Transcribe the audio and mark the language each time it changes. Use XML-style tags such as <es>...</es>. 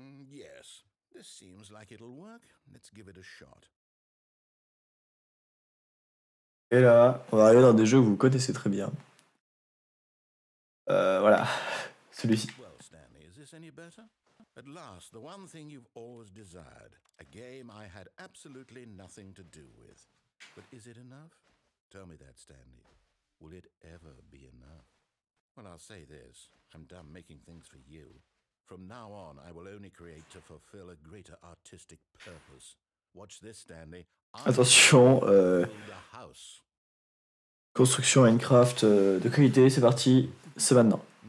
<en>Yes, this seems like it'll work. Let's give it a shot.</en> <fr>Et là, on va aller dans des jeux que vous connaissez très bien. Voilà, celui-ci.</fr> <en>Well, Stanley, is this any better? At last, the one thing you've always desired. A game I had absolutely nothing to do with. But is it enough? Tell me that, Stanley. Will it ever be enough? Well, I'll say this. I'm done making things for you. From now on, I will only create to fulfill a greater artistic purpose. Watch this, Stanley.</en> <fr>Attention,</fr> <en>Build a house.</en> <fr>construction Minecraft de qualité, c'est parti, c'est maintenant.</fr>